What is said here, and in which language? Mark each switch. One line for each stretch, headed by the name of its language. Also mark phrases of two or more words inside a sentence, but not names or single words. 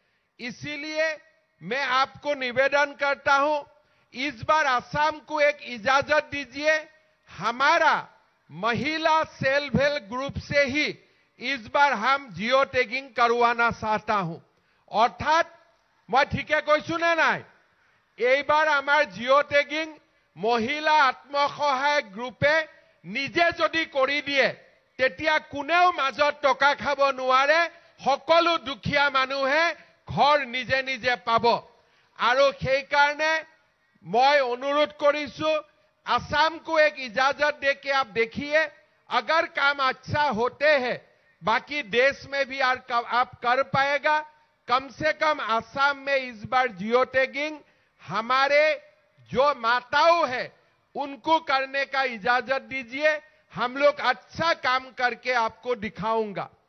Hindi: इसीलिए मैं आपको निवेदन करता हूं, इस बार असम को एक इजाजत दीजिए, हमारा महिला
English: self help group
Hindi: से ही इस बार हम
English: geo tagging
Hindi: करवाना चाहता हूं। अर्थात मैं ठीक है कोई सुने ना,
Assamese: এইবাৰ আমাৰ
English: geo tagging
Assamese: মহিলা আত্মসহায়ক গ্ৰুপে নিজে যদি কৰি দিয়ে তেতিয়া কোনেও মাজত টকা খাব নোৱাৰে, সকলো দুখীয়া মানুহে ঘৰ নিজে নিজে পাব। আৰু সেই কাৰণে
Hindi: मैं अनुरोध करिसु असम को एक इजाजत देके आप देखिए, अगर काम अच्छा होते हैं बाकी देश में भी आप कर पाएगा। कम से कम असम में इस बार
English: geo tagging
Hindi: हमारे जो माताओं है उनको करने का इजाजत दीजिए, हम लोग अच्छा काम करके आपको दिखाऊंगा।